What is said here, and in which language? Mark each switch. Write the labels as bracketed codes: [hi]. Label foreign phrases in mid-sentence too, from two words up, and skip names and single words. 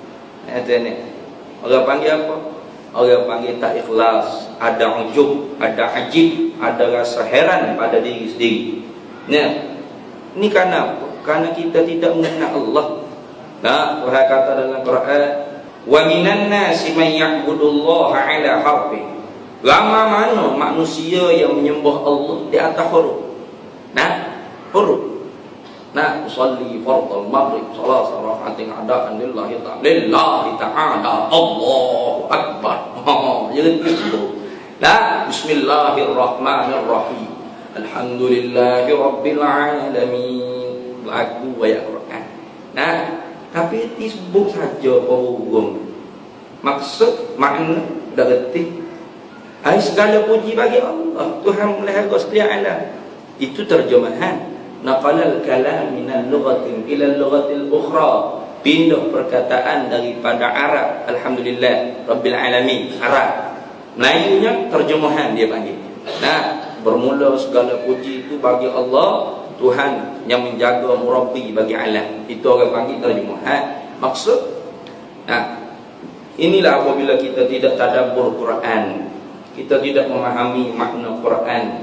[ms] Orang panggil apa? Orang panggil tak ikhlas, ada ujub, ada ajib, ada rasa heran pada diri sendiri. Ini kerana apa? Kerana kita tidak mengenal Allah. Tuhan kata dalam Quran, [ar] وَمِنَ النَّاسِ مَنْ يَعْبُدُ اللَّهَ عَلَىٰ حَرْفٍ. [ms] Ramai mana manusia yang menyembah Allah di atas huruf. Huruf. [ar] أصلي فرض المغرب ثلاث ركعات أداء لله تعالى الله أكبر. [ms] Jadi itu. [ar] بسم الله الرحمن الرحيم. الحمد لله رب العالمين. [ms] Lagu ayat Quran. Tapi disebut saja burung. Maksud makna dah reti. Segala puji bagi Allah, Tuhan melahirkan setia alam. Itu terjemahan. [ar] نقل الكلام من لغة إلى لغة أخرى. [ms] Pindah perkataan daripada Arab, [ar] الحمد لله رب العالمين, [ms] Arab. Melayunya terjemahan dia panggil. Bermula segala puji itu bagi Allah, Tuhan yang menjaga murabbi bagi alam. Itu orang panggil terjemahan. Maksud inilah apabila kita tidak tadabbur Quran, kita tidak memahami makna Quran.